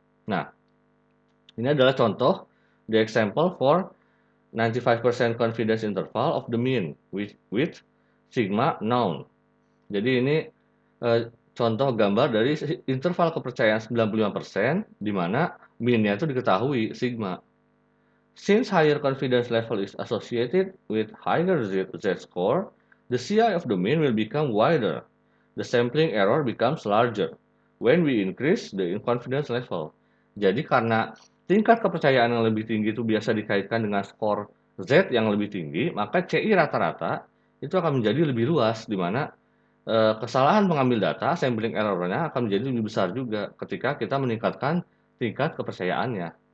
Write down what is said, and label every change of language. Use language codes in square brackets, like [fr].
[id] Nah, ini adalah contoh [en] the example for 95% confidence interval of the mean with sigma known. [id] Jadi ini contoh gambar dari interval kepercayaan 95% di mana mean-nya itu diketahui sigma. [en] Since higher confidence level is associated with higher Z-score, the CI of the mean will become wider. The sampling error becomes larger when we increase the confidence level. [id] Jadi karena tingkat kepercayaan yang lebih tinggi itu biasa dikaitkan dengan skor Z yang lebih tinggi, maka CI rata-rata itu akan menjadi lebih luas, di mana kesalahan pengambil data, sampling error-nya akan menjadi lebih besar juga ketika kita meningkatkan tingkat kepercayaannya.